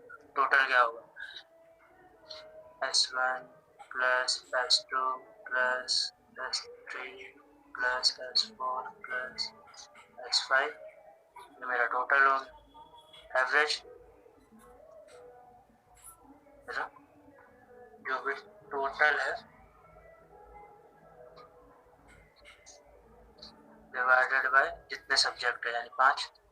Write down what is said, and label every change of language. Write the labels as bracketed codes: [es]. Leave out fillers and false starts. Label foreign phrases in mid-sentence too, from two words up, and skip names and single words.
[hi] टोटल क्या होगा, [en] S1 plus S2 plus S3 plus S4 plus S5, [hi] ये मेरा टोटल हो गया। एवरेज जो भी टोटल है [en] divided by [hi] जितने सब्जेक्ट है यानी 5।